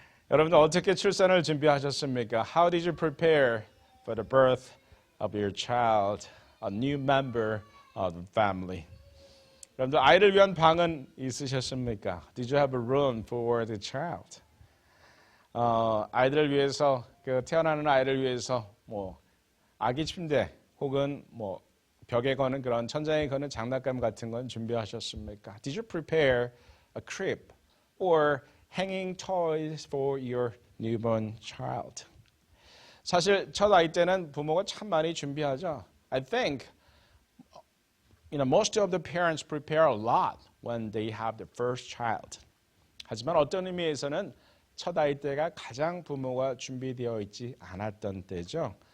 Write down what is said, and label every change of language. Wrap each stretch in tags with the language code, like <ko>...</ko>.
<ko>여러분들 어떻게 출산을 준비하셨습니까?</ko> <en>How did you prepare for the birth of your child, a new member of the family?</en> <ko>여러분들 아이를 위한 방은 있으셨습니까?</ko> <en>Did you have a room for the child?</en> <ko>아이들을 위해서 태어나는 아이를 위해서 아기 침대 혹은 벽에 거는 그런 천장에 거는 장난감 같은 건 준비하셨습니까?</ko> <en>Did you prepare a crib or hanging toys for your newborn child?</en> <ko>사실 첫 아이 때는 부모가 참 많이 준비하죠.</ko> <en>I think most of the parents prepare a lot when they have the first child.</en> <ko>하지만 어떤 의미에서는 첫 아이 때가 가장 부모가 준비되어 있지 않았던 때죠.</ko>